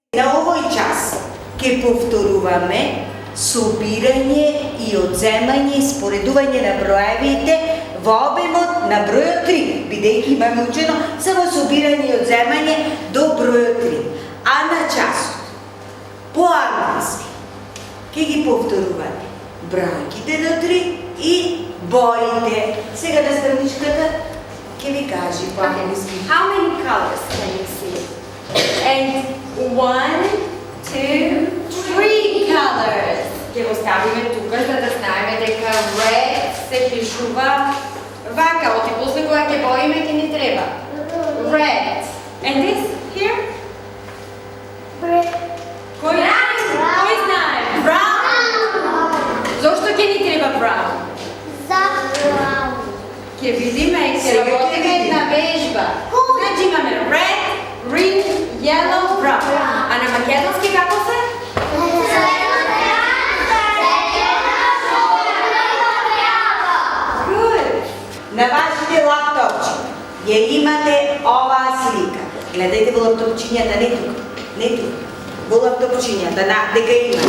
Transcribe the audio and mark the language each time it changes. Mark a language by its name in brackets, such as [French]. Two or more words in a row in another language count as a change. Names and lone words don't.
[Macedonian] На овој час ќе повторуваме собирање и одземање и споредување на броевите во обемот на бројот 3, бидејќи имаме учено само собирање и одземање до бројот 3. А на часот, по англиски, ќе ги повторуваме бројките до 3 и боите. Сега на страничката ќе ви кажи по англиски. [English] How many colors can you see? And 1, 2, 3 colors. [Macedonian] Ќе го ставиме тука за да знаеме дека red се пишува вака, оти после кога ќе боиме ќе ни треба. [English] Red. And this here? [Macedonian] Кој знае? Brown. Зошто ќе ни треба brown? Ќе видиме и ќе работиме една вежба. Значи имаме [English] red, green, yellow, brown. [Macedonian] А на македонски како се? Good. На вашите лаптопчи ја имате оваа слика. Гледајте во лаптопчињата, не тука, не тука. Во лаптопчињата, дека има.